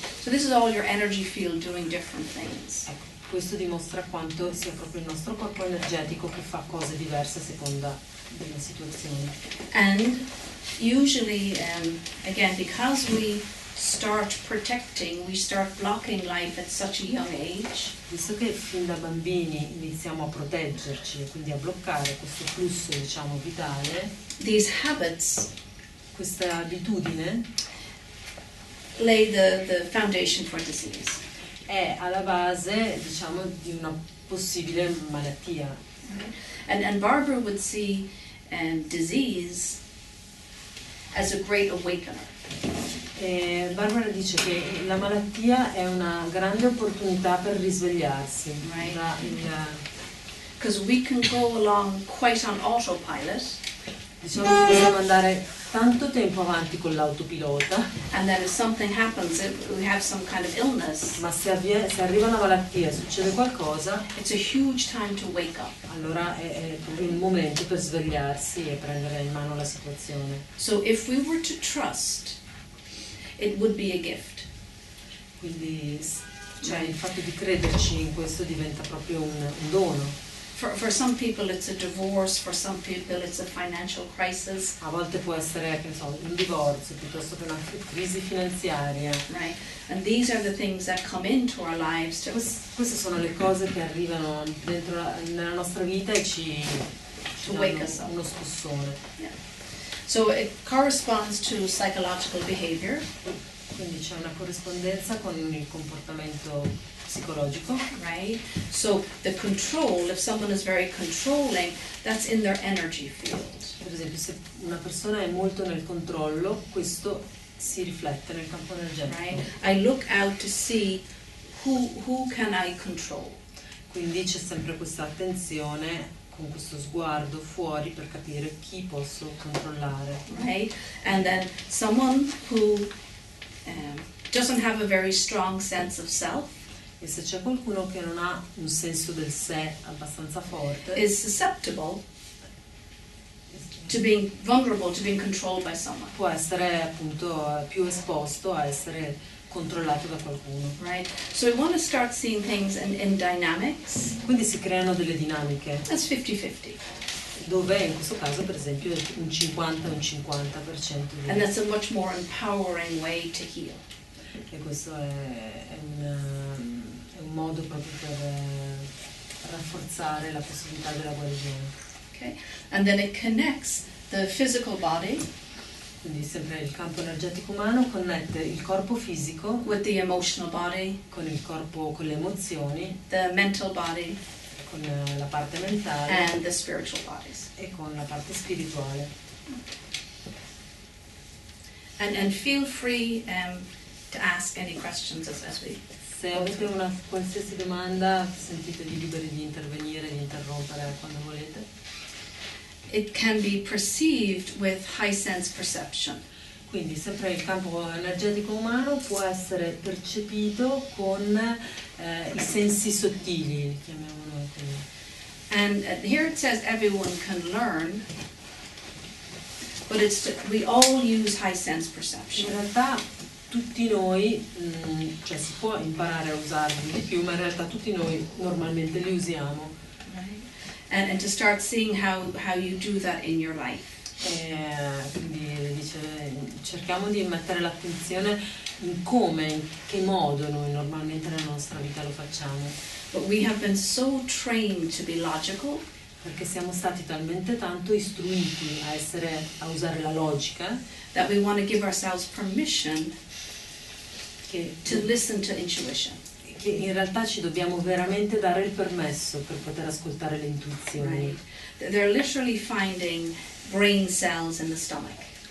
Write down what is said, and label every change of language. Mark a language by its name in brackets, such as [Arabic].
[English] So this is all your energy field doing different things. [Italian] Ecco, questo dimostra quanto sia proprio il nostro corpo energetico che fa cose diverse a seconda delle situazioni. [English] And usually, again, because we start protecting, we start blocking life at such a young age, [Italian] Visto che fin da bambini iniziamo a proteggerci e quindi a bloccare questo flusso diciamo vitale, [English] these habits [Italian] questa abitudine [English] lay the foundation for disease. [Italian] è alla base diciamo di una possibile malattia. [English] And Barbara would see disease as a great awakener. [Italian] E Barbara dice che la malattia è una grande opportunità per risvegliarsi. [English] Right. [Italian] Diciamo [English] Because we can go along quite on autopilot, [Italian] che possiamo andare tanto tempo avanti con l'autopilota, [English] and then if something happens, if we have some kind of illness, [Italian] ma se arriva una malattia, succede qualcosa, [English] it's a huge time to wake up. [Italian] allora è proprio il momento per svegliarsi e prendere in mano la situazione. [English] So if we were to trust, it would be a gift. [Italian] Quindi cioè, il fatto di crederci in questo diventa proprio un dono. [English] For some people it's a divorce, for some people it's a financial crisis, [Italian] A volte può essere, che ne so, un divorzio piuttosto che una crisi finanziaria. [English] right? And these are the things that come into our lives to [Italian] Queste sono le cose che arrivano nella nostra vita e ci [English] wake [Italian] danno [English] us up. [Italian] uno scossone. [English] So it corresponds to psychological behavior, [Italian] Quindi c'è una corrispondenza con il comportamento psicologico. [English] right? So the control, if someone is very controlling, that's in their energy field. [Italian] Per esempio, se una persona è molto nel controllo, questo si riflette nel campo energetico. [English] right? I look out to see who can I control. [Italian] Quindi c'è sempre questa attenzione con questo sguardo fuori per capire chi posso controllare. [English] Right? And then someone who doesn't have a very strong sense of self [Italian] E se c'è qualcuno che non ha un senso del sé abbastanza forte, [English] is susceptible to being vulnerable to being controlled by someone. [Italian] può essere appunto più esposto a essere controllato da qualcuno. [English] Right? So we want to start seeing things in dynamics. [Italian] Quindi si creano delle dinamiche [English] That's 50-50. [Italian] dove in questo caso per esempio un 50 e un 50% [English] And that's a much more empowering way to heal. [Italian] e questo è un modo proprio per rafforzare la possibilità della guarigione. [English] Okay? And then it connects the physical body [Italian] Quindi sempre il campo energetico umano connette il corpo fisico [English] with the emotional body, [Italian] con il corpo, con le emozioni, [English] the mental body, [Italian] con la parte mentale [English] and the spiritual bodies. [Italian] e con la parte spirituale. [English] And feel free to ask any questions as we. [Italian] Se avete una qualsiasi domanda sentitevi liberi di intervenire, di interrompere quando volete. [English] It can be perceived with high sense perception. [Italian] Quindi sempre il campo energetico umano può essere percepito con i sensi sottili, li chiamiamo noi così. [English] And here it says everyone can learn, but we all use high sense [Italian] In [English] perception. [Italian] realtà tutti noi, cioè si può imparare a usarli di più, ma in realtà tutti noi normalmente li usiamo. [English] Right? And to start seeing how you do that in your life. [Italian] Quindi dice, cerchiamo di mettere l'attenzione in come, in che modo noi normalmente nella nostra vita lo facciamo. [English] But we have been so trained to be logical [Italian] Perché siamo stati talmente tanto istruiti a usare la logica [English] that we want to give ourselves permission [Italian] che [English] to listen to intuition. [Italian] in realtà ci dobbiamo veramente dare il permesso per poter ascoltare le intuizioni. [English] Right? They're literally finding brain cells in the stomach.